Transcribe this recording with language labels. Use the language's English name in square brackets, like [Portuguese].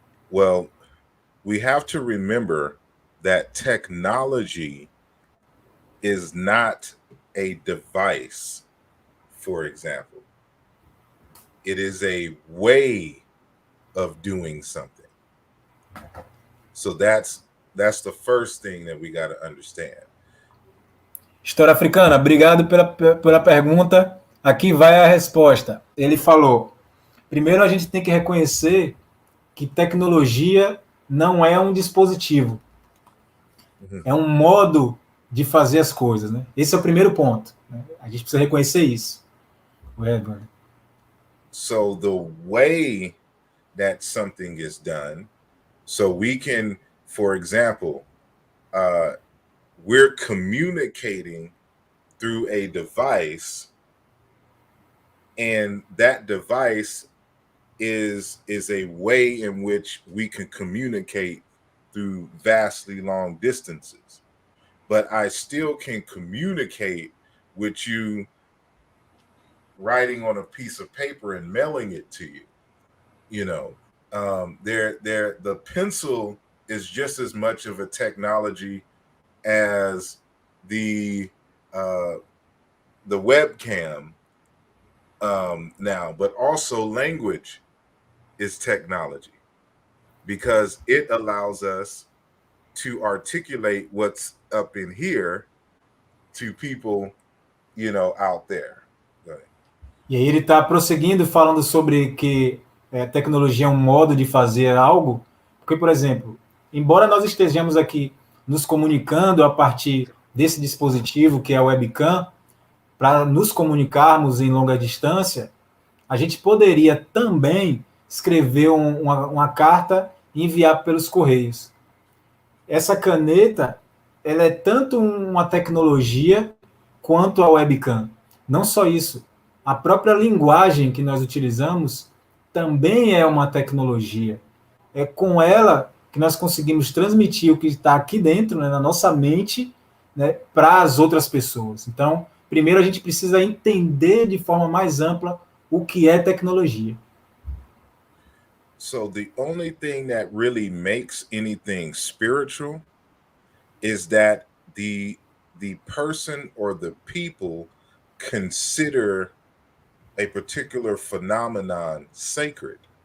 [English] Well, we have to remember that technology is not a device, for example. It is a way of doing something. So that's the first thing that we got to understand. [Portuguese] História Africana, obrigado pela pergunta. Aqui vai a resposta. Ele falou: primeiro a gente tem que reconhecer que tecnologia não é um dispositivo, é um modo de fazer as coisas, né? Esse é o primeiro ponto, né? A gente precisa reconhecer isso. [English] So the way that something is done, so we can, for example, we're communicating through a device, and that device is a way in which we can communicate through vastly long distances. But I still can communicate with you writing on a piece of paper and mailing it to you. You know, the pencil is just as much of a technology as the webcam now, but also language is technology, because it allows us to articulate what's up in here to people, you know, out there. [Portuguese] E aí ele está prosseguindo falando sobre que tecnologia é um modo de fazer algo, porque, por exemplo, embora nós estejamos aqui nos comunicando a partir desse dispositivo, que é a webcam, para nos comunicarmos em longa distância, a gente poderia também escrever uma carta e enviar pelos correios. Essa caneta, ela é tanto uma tecnologia quanto a webcam. Não só isso, a própria linguagem que nós utilizamos também é uma tecnologia. É com ela que nós conseguimos transmitir o que está aqui dentro, né, na nossa mente, né, para as outras pessoas. Então, primeiro a gente precisa entender de forma mais ampla o que é tecnologia. [English] So the only thing that really makes anything spiritual is that the person or the people consider a particular phenomenon sacred.